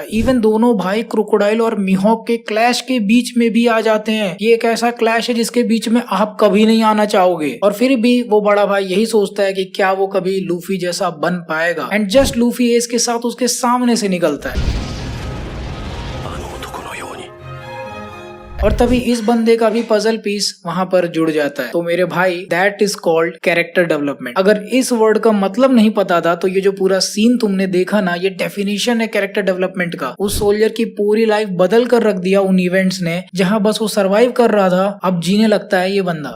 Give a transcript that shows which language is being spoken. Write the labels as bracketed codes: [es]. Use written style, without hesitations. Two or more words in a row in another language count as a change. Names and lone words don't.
[hi] इवन दोनों भाई क्रोकोडाइल और मिहोक के क्लैश के बीच में भी आ जाते हैं। ये एक ऐसा क्लैश है जिसके बीच में आप कभी नहीं आना चाहोगे और फिर भी वो बड़ा भाई यही सोचता है कि क्या वो कभी लूफी जैसा बन पाएगा। [en] and just [hi] लूफी एस के साथ उसके सामने से निकलता है। [ja] あの男のように [hi] है और तभी इस बंदे का भी [en] puzzle piece [hi] वहां पर जुड़ जाता है। तो मेरे भाई [en] that is called character development. [hi] अगर इस वर्ड का मतलब नहीं पता था तो ये जो पूरा सीन तुमने देखा ना, ये डेफिनेशन है [en] character development [hi] का। उस सोल्जर की पूरी लाइफ बदल कर रख दिया उन इवेंट्स ने, जहां बस वो सर्वाइव कर रहा था अब जीने लगता है ये बंदा।